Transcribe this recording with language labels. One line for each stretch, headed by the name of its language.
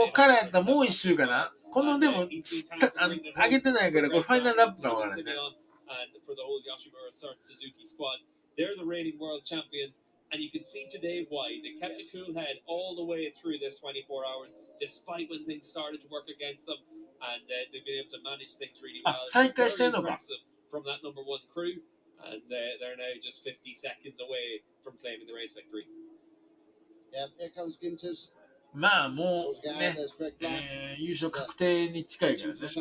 Japanese: ここからやったらもう一周かな。このでも上げてないからこれファイナルラップがわからないね。
English: And for the whole Yoshimura Suzuki squad, they're the reigning world champions. And you can see today why. They kept a cool head all the way through this 24 hours, despite when things started to work against them. And they've been able to manage things really well.
Japanese: 再開してんのか。
English: Impressive from that number one crew. And they're now just 50 seconds away from claiming the race victory. Yeah, here comes Ginters.
Japanese: まあもうね、優勝確定に近いからね。